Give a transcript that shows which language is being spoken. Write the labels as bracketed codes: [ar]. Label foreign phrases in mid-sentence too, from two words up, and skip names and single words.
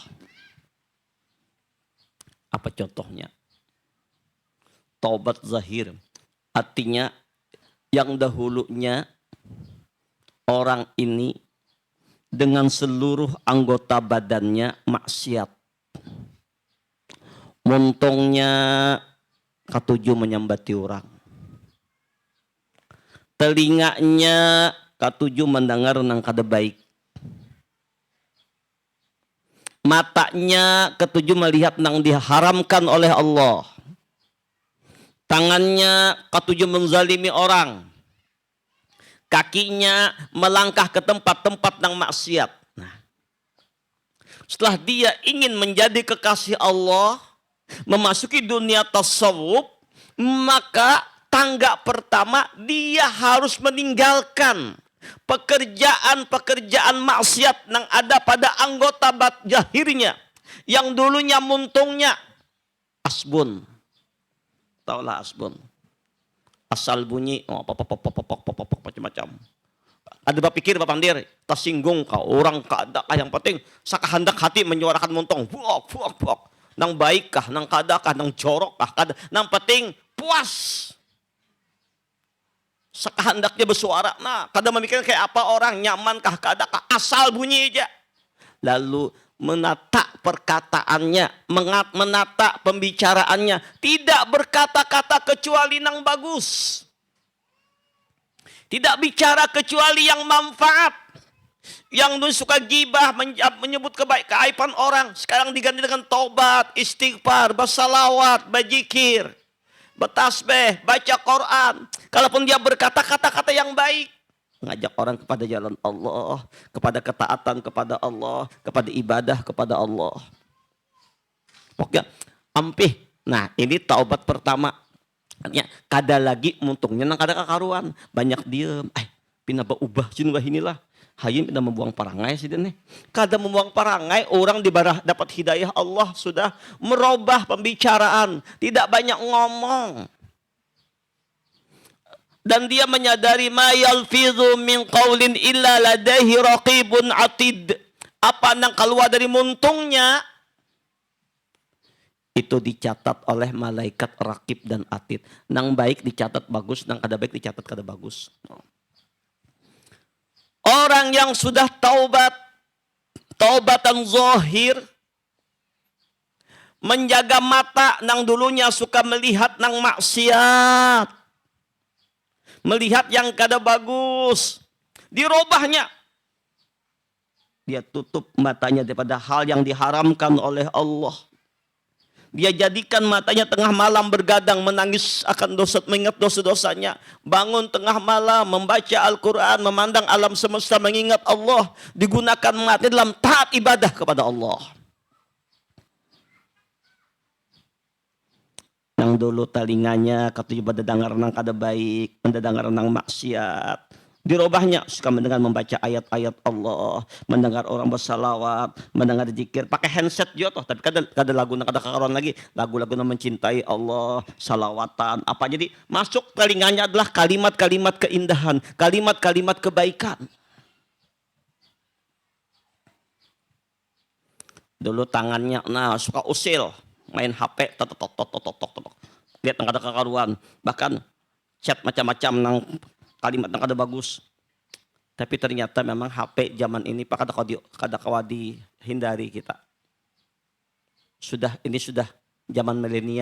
[id] Apa contohnya? Taubat zahir. Artinya yang dahulunya orang ini dengan seluruh anggota badannya maksiat. [bjn] Montongnya katuju menyambati orang. Telinganya katuju mendengar nang kada baik. Matanya ketujuh melihat nang diharamkan oleh Allah. Tangannya ketujuh menzalimi orang. [id] Kakinya melangkah ke tempat-tempat nang maksiat. Nah, setelah dia ingin menjadi kekasih Allah, memasuki dunia tasawuf, maka tangga pertama dia harus meninggalkan pekerjaan-pekerjaan maksiat yang ada pada anggota zahirnya yang dulunya muntungnya asbun. Taulah asbun. Asal bunyi macam-macam. [bjn] Ada berpikir bapandir, tersinggung kau orang kada yang penting sakahandak hati menyuarakan muntong. Buak. Nang baikkah, nang kadakah, nang jorokkah, kada. Nang penting puas. Sekahandaknya bersuara, nah kadang memikirkan kayak apa orang, nyamankah keadaan, asal bunyi aja. [id] Lalu menata perkataannya, menata pembicaraannya, tidak berkata-kata kecuali yang bagus. Tidak bicara kecuali yang manfaat. Yang dulu suka gibah, menyebut keaiban orang, sekarang diganti dengan taubat, istighfar, bersalawat, berzikir, bertasbih, baca Quran. Kalaupun dia berkata kata-kata yang baik, ngajak orang kepada jalan Allah, kepada ketaatan kepada Allah, kepada ibadah kepada Allah. [bjn] Pokoknya ampih. Nah, ini taubat pertama. Artinya kada lagi muntungnya nang kada kakaruan, banyak diem. Pina berubah cina inilah. Hayim pina membuang parangai sih nih. Kada membuang parangai, [id] orang dapat hidayah Allah sudah merubah pembicaraan, tidak banyak ngomong. Dan dia menyadari [ar] ما يلفظ من قول إلا لديه رقيب عتيد. [id] Apa yang keluar dari muntungnya itu dicatat oleh malaikat rakib dan atid. [bjn] Nang baik dicatat bagus, nang kada baik dicatat kada bagus. [id] Orang yang sudah taubat, taubatan zahir, menjaga mata nang dulunya suka melihat nang maksiat, melihat yang kada bagus, dirobahnya. Dia tutup matanya daripada hal yang diharamkan oleh Allah. Dia jadikan matanya tengah malam bergadang menangis akan dosa, mengingat dosa-dosanya. Bangun tengah malam membaca Al-Quran, memandang alam semesta, mengingat Allah. Digunakan mata dalam taat ibadah kepada Allah. [bjn] Yang dulu telinganya katanya pada dengar nang kada baik, mendengar nang maksiat. [id] Dirobahnya suka mendengar membaca ayat-ayat Allah, mendengar orang bersalawat, mendengar zikir, pakai handset juga toh, tapi kada lagu kada kakaruan lagi, lagu-lagu yang mencintai Allah, salawatan, apa jadi masuk telinganya adalah kalimat-kalimat keindahan, kalimat-kalimat kebaikan. Dulu tangannya suka usil, main HP, lihat nang kada kakaruan, bahkan chat macam-macam nang kalimat yang kada bagus. [bjn] Tapi ternyata memang HP zaman ini kada kawadi hindari kita. [id] Ini sudah zaman milenial.